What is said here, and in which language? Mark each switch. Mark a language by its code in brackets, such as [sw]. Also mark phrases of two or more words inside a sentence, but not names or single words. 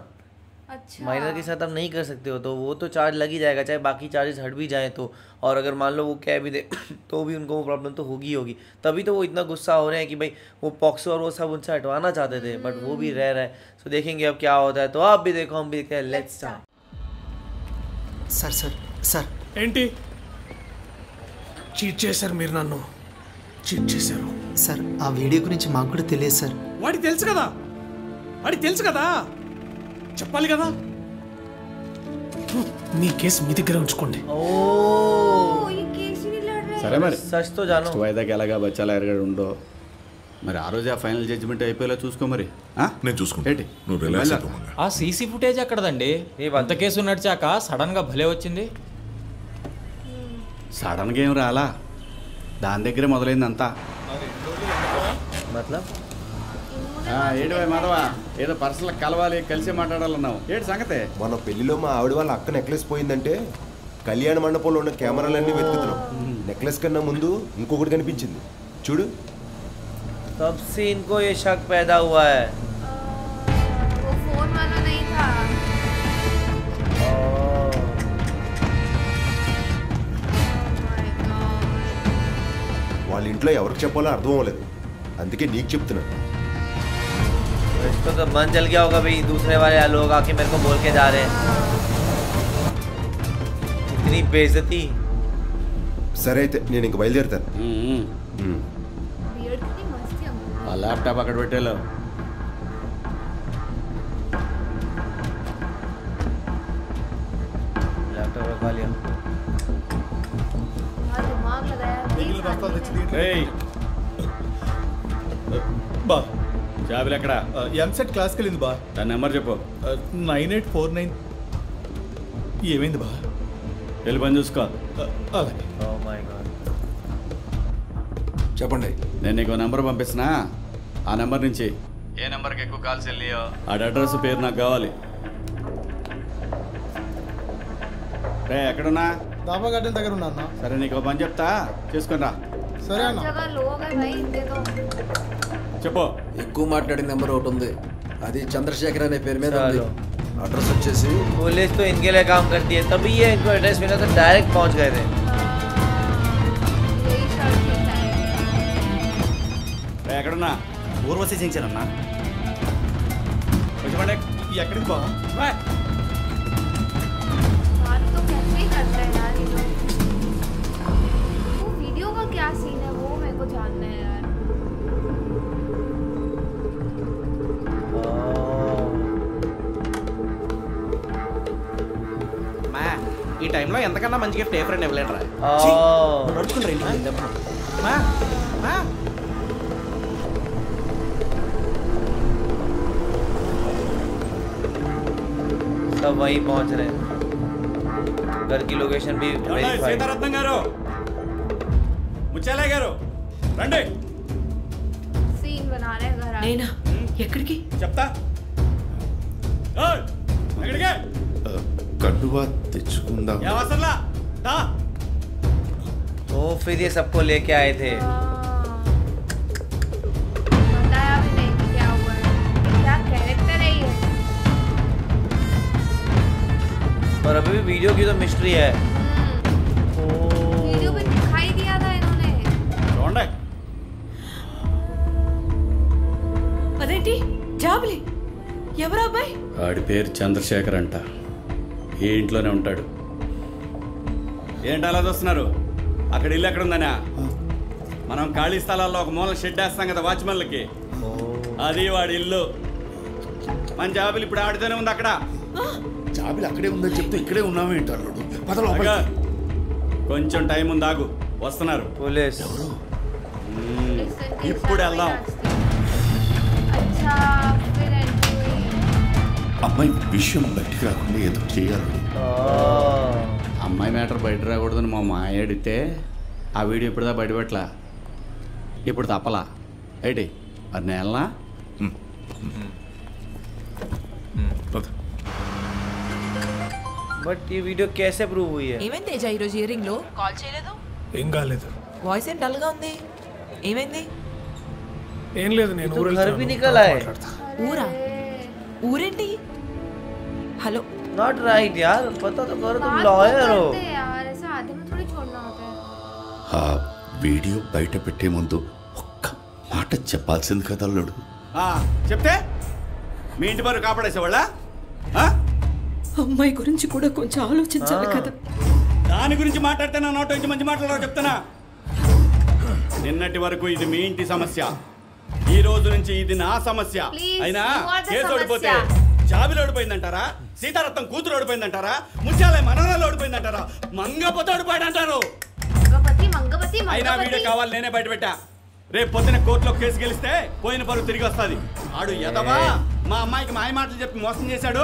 [hi] अच्छा, माइनर के साथ आप नहीं कर सकते हो, तो वो तो चार्ज लग ही जाएगा, चाहे बाकी चार्जेस हट भी जाएं तो। और अगर मान लो वो कह भी दे तो भी उनको वो प्रॉब्लम तो होगी। तभी तो वो इतना गुस्सा हो रहे हैं कि भाई वो पॉक्सो और वो सब उनसे हटवाना चाहते थे, बट वो भी रह रहा है। सो देखेंगे अब क्या होता है। तो आप भी देखो, हम भी देखते हैं। [en] Let's start. [te] सर सर सर ఏంటి చీట్ చేశారు మీరు, నన్ను చీట్ చేశారు సార్. ఆ వీడియో గురించి మాకు కూడా తెలియదు సార్. వాడికి తెలుసు కదా చెప్పాలి కదా. మీ కేసు మీ దగ్గర ఉంచుకోండి. సరే మరి [hi] सच तो जानो [te] వాయిదాకి ఎలాగా బచ్చాలా ఎరగడు ఉండో మరి. ఆ రోజు ఆ [en] final judgment [te] అయిపోయేలా చూసుకో మరి. నేను చూసుకుంటా, నువ్వు రిలాక్స్ అవ్వు. ఆ [en] CC footage [te] ఎక్కడదండి? అంత కేసు నడిచాక సడన్ గా భలే వచ్చింది. సడన్ గా ఏం రాలా, దాని దగ్గరే మొదలైంది అంతా. [hi] मतलब [te] ఏంటి మాధవా, ఏదో పర్సనల్ కలవాలి, కలిసి మాట్లాడాలన్నావు, ఏంటి సంగతే? మన పెళ్లిలో మా ఆవిడ వాళ్ళ అక్క నెక్లెస్ పోయిందంటే కళ్యాణ మండపంలో ఉన్న కెమెరాలన్నీ వెతుకుతున్నాం. నెక్లెస్ కన్నా ముందు ఇంకొకటి కనిపించింది చూడు. [hi] तब से इनको ये शक पैदा हुआ है. वो फोन वाला नहीं था. [te] వాళ్ళ ఇంట్లో ఎవరికి చెప్పాలో అర్థం అవ్వలేదు, అందుకే నీకు చెప్తున్నాను. [hi] इसको तो मन जल गया होगा भाई, दूसरे वाले लोग आके मेरे को बोल के जा रहे हैं. इतनी बेइज्जती. [te] సరే అయితే నేను ఇంక బయలుదేరుతాను. ఆ ల్యాప్టాప్ అక్కడ పెట్టేలో. [hi] लैपटॉप रखवा लिया. दिमाग लगाया. [te] బా జాబిల్ ఎక్కడ? ఎంసెట్ క్లాస్కి వెళ్ళింది బా. దాని నెంబర్ చెప్పు. 9849. ఏమైంది బా? వెళ్ళి పని చూసుకో. అలాగే. [en] Oh my God. [te] చెప్పండి. నేను నీకు నెంబర్ పంపిస్తున్నా, ఆ నెంబర్ నుంచి ఏ నెంబర్కి ఎక్కువ కాల్స్ వెళ్ళియో ఆ అడ్రస్ పేరు నాకు కావాలి. రే ఎక్కడున్నా? దాబా గార్డెన్ దగ్గర ఉన్నా అన్న. సరే నీకు పని చెప్తా, చేసుకుని రా. సరే అన్న. [hi] जगह लोग है भाई, दे दो. [te] చెప్పు. ఎక్కువ మాట్లాడిన నెంబర్ ఒకటి ఉంది, అది చంద్రశేఖర్ అనే పేరు మీద ఉంది. [hi] चलो. [te] అడ్రస్ వచ్చేసి [hi] पुलिस तो इनके लिए काम करती है, तभी ये इनको एड्रेस मिला तो डायरेक्ट पहुंच गए थे. यही शर्ट है. [te] రే ఎక్కడున్నా? ఊర్వశి జంక్షన్ అన్న. కొంచెం పండి. ఎక్కడికి బా? [hi] बात तो कैसे ही करते हैं यार ये लोग. वो वीडियो का क्या सीन है वो मेरे को जानना है यार. [te] ఈ టైంలో ఎంతకన్నా మంచి గిఫ్ట్ ఏ ఫ్రెండ్ ఇవ్వలేడరా. [hi] सब वहीं पहुंच रहे हैं. घर की लोकेशन भी वेरीफाई. [te] సీతారత్నం గారు, ముచ్చాలయ్య గారు రండి. [hi] सीन बना रहे हैं घर आ. [te] నేనా? ఎక్కడికి? చెప్తా. ఎక్కడికి? కండువా తెచ్చుకుందాం. అవసరంలా. [hi] तो फिर ये सबको लेके आए थे. बताया भी नहीं कि क्या हुआ है. क्या कैरेक्टर है ये. और अभी भी वीडियो की तो मिस्ट्री है. वीडियो में दिखाई दिया था इन्होंने. [te] చూడండి. అదేంటి జాబులి? ఎవరు అబ్బాయి? వాడి పేరు చంద్రశేఖర్ అంట, ఈ ఇంట్లోనే ఉంటాడు. ఏంటి అలా చూస్తున్నారు? అక్కడ ఇల్లు ఎక్కడ ఉందనా? మనం ఖాళీ స్థలాల్లో ఒక మూల షెడ్ వేస్తాం కదా వాచ్మెన్లకి, అది వాడి ఇల్లు. మన జాబులు ఇప్పుడు ఆడితోనే ఉంది అక్కడ. జాబిల్ అక్కడే ఉందని చెప్తే ఇక్కడే ఉన్నామే ఏంటారు? కొంచెం టైం ఉంది, ఆగు, వస్తున్నారు. [hi] पुलिस. [en] Listen. [te] ఇప్పుడు వెళ్దాం. [hi] अच्छा फिर एंट्री हुई. [te] అమ్మాయి విషయం బయటికి రాకుండా ఏదో చేయాలి. అమ్మాయి మ్యాటర్ బయట రాకూడదని మా మాయ అడిగితే ఆ వీడియో ఇప్పుడుదా బయటపెట్టలా, ఇప్పుడు తప్పలా ఏంటి మరి నేలనా? [hi] बट ये वीडियो कैसे प्रूव हुई है? [te] ఏమైంది తేజ ఈరోజు ఇయరింగ్ లో కాల్ చేయలేదు? ఏం కాలేదు. వాయిస్ ఏం డల్ గా ఉంది, ఏమైంది? ఏం లేదు, నేను [hi] तो [te] ఊరు [hi] घर भी निकल आए. [te] ఊరా? ఊరేంటి? హలో [en] Not right [hi] यार, पता तो करो तुम बात लॉयर तो हो. करते हैं यार, ऐसा आधे में थोड़ी छोड़ना होता है. [te] ఆ వీడియో బయట పెట్టే ముందు ఒక్క మాట చెప్పాల్సింది కదా అల్లుడు. చెప్తే మీ ఇంటి వారు కాపాడేసేవాళ్ళ? అమ్మాయి గురించి కూడా కొంచెం ఆలోచించాలి కదా. దాని గురించి మాట్లాడితే నా నోట నుంచి మంచి మాట్లాడాలో చెప్తానా? నిన్నటి వరకు ఇది మీ ఇంటి సమస్య, ఈ రోజు నుంచి ఇది నా సమస్య. [en] Please, [te] అయినా [en] you are the [te] కేసు ఓడిపోతే సమస్య. జాబిలు ఓడిపోయిందంటారా, సీతారత్నం కూతురు ఓడిపోయిందంటారా, ముత్యాలయ మనవరాలు ఓడిపోయిందంటారా, మంగపతి ఓడిపోయాడంటారు. మంగపతి అయినా వీడియో కావాలి, నేనే బయట పెట్టా. రేపు పొద్దున కోర్టులో కేసు గెలిస్తే పోయిన పరువు తిరిగి వస్తుంది. ఆడు ఎదవా మా అమ్మాయికి మాయ మాటలు చెప్పి మోసం చేశాడు.